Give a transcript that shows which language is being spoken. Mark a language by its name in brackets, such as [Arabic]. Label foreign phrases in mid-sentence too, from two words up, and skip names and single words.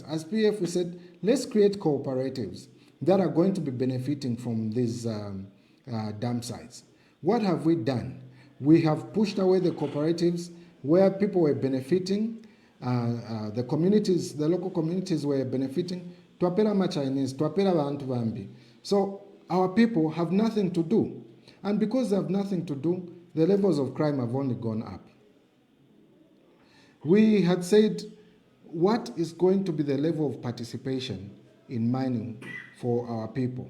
[English] As PF, we said, let's create cooperatives that are going to be benefiting from these dam sites. What have we done? We have pushed away the cooperatives where people were benefiting, the communities, the local communities were benefiting. [Bemba] Twapela ma Chinese, twapela bantu bambi. [English] So our people have nothing to do. And because they have nothing to do, the levels of crime have only gone up. We had said, what is going to be the level of participation in mining for our people?